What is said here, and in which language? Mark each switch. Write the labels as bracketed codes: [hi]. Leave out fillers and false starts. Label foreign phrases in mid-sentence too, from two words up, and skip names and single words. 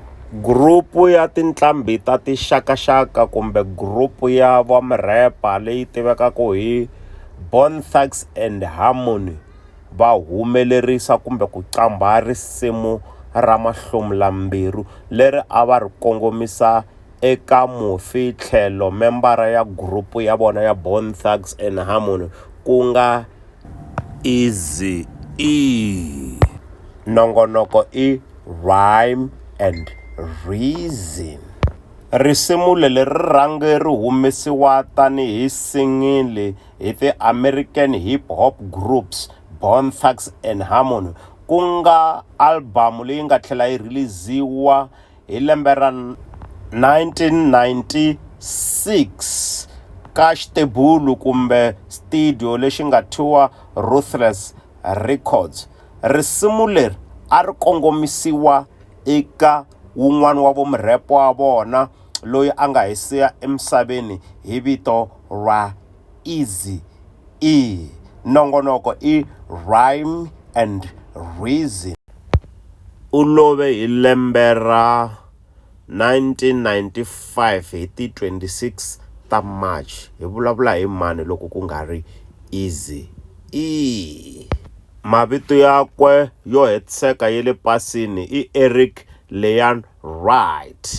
[ts] Grupu ya tinqambi ta tixakaxaka kumbe grupu ya vamrepa leyi tivekaka hi THUGS and HAMONNY va humelerisa kumbe ku qambha risimu ra mahlomulambirhu leri a va ri kongomisa eka mufi tlhelo membara ya grupu ya vona ya THUGS and HAMONNY ku nga XIYIMBELERI. Nongonoko i Rhyme and Reason. Risimu leri rhange ri humesiwa tanihi singili hi ti- [en] American hip hop groups [ts] THUGS and HAMONNY ku nga album leyi nga tlhela yi releasiwa hi lembe ra 1996 ka xitebulu kumbe studio lexi nga thyiwa Ruthless Records. Risimu leri a ri kongomisiwa eka wun'wana wa vumrepo wa vona loyi a nga hisiya emisaveni hi vito ra Eazy-E. Nongonoko i Rhyme and Reason. U love hi lembe ra 1995 hi ti 26 ta March. Hi vulavula hi mani loko ku nga ri Eazy-E? Mavito yakwe yo hetiseka ya le pasini i Eric Leon Wright.